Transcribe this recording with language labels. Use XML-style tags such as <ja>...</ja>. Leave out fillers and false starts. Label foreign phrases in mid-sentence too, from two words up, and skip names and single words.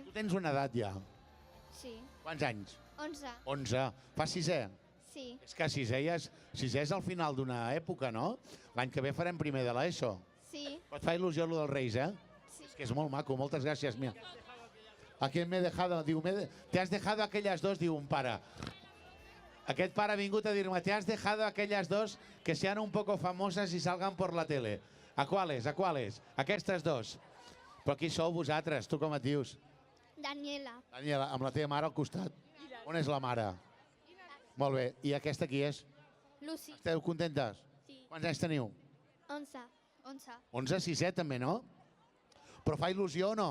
<ca>Tu tens una edat ja. sí. Quants anys? 11. 11. Fas sisè? Sí, És que sisè és al final d'una època, no? L'any que ve farem primer de l'ESO. sí, Et fa il·lusió lo dels Reis, sí. És que és molt maco, moltes gràcies, Mia.</ca> <es>¿A quién me he dejado? Diu, te has dejado aquellas dos,</es> <ca>diu un pare. Aquest pare ha vingut a dir-me,</ca> <es>te has dejado aquellas dos que sean un poco famosas y salgan por la tele. ¿A cuáles? ¿A cuáles?</es> <ca>Aquestes dos. Però qui sou vosaltres? Tu com et dius? Daniela. Daniela, amb la teva mare al costat. On és la mare? Molt bé. I aquesta qui és? Lucy. Esteu contentes? Sí. Quants anys teniu? 11. 11. 11, 6, també, no? Però fa il·lusió o no?</ca>